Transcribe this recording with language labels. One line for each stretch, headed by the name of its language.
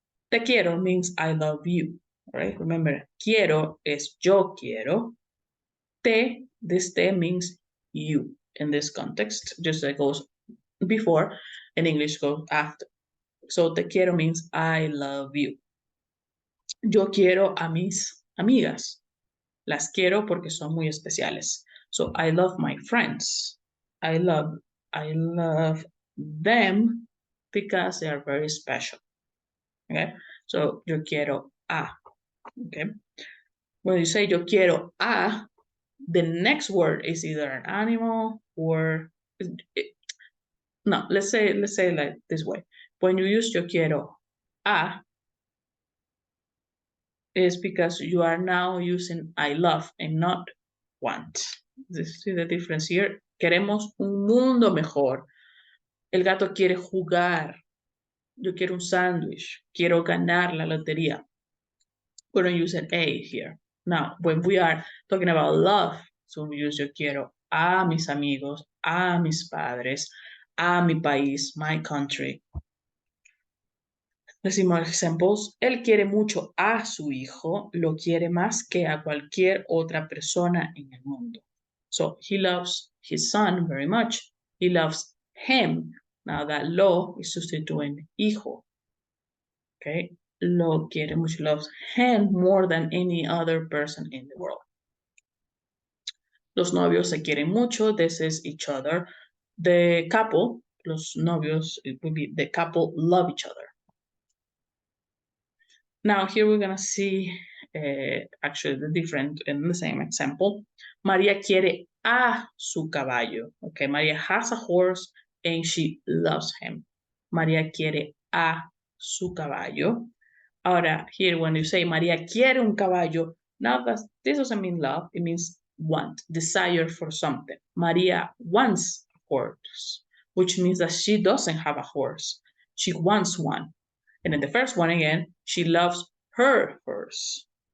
English: Te quiero means I love you, right? Remember, quiero is yo quiero. This te means you in this context, just like goes before, and English goes after. So te quiero means I love you.
Spanish: Yo quiero a mis amigas. Las quiero porque son muy especiales.
English: So I love my friends. I love them because they are very special. Okay, so yo quiero a. Okay, when you say yo quiero a, the next word is either an animal or no. Let's say like this way. When you use yo quiero a, is because you are now using I love and not want. This is the difference here.
Spanish: Queremos un mundo mejor. El gato quiere jugar. Yo quiero un sándwich. Quiero ganar la lotería.
English: We're going to use an A here. Now, when we are talking about love, so we use yo quiero
Spanish: a mis amigos, a mis padres, a mi país,
English: my country.
Spanish: Decimos
English: examples,
Spanish: él quiere mucho a su hijo, lo quiere más que a cualquier otra persona en el mundo.
English: So, he loves his son very much. He loves him. Now that lo is sustituyendo hijo. Okay?
Spanish: Lo quiere mucho,
English: loves him more than any other person in the world.
Spanish: Los novios se quieren mucho.
English: This is each other. The couple, los novios, it would be the couple love each other. Now here we're gonna see actually the different in the same example.
Spanish: María quiere a su caballo.
English: Okay, María has a horse and she loves him.
Spanish: María quiere a su caballo. Ahora,
English: here when you say
Spanish: María quiere un caballo,
English: now this doesn't mean love, it means want, desire for something. María wants a horse, which means that she doesn't have a horse. She wants one. And in the first one again, she loves her horse.